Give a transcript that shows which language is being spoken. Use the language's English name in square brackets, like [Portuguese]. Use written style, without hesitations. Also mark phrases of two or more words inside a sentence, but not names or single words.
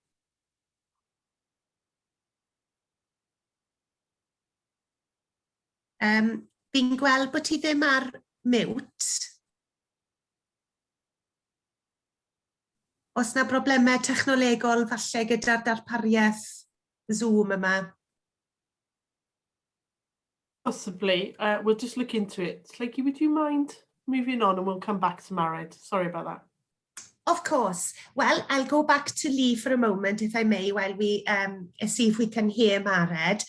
[Welsh] Fi'n gweld bod ti ddim ar mute. Os na broblemau technolegol falle gyda'r darpariaeth Zoom yma. [English] Possibly. We'll just look into it. Lakey, would you mind moving on and we'll come back to Mared? Sorry about that. Of course. Well, I'll go back to Lee for a moment, if I may, while we see if we can hear Mared.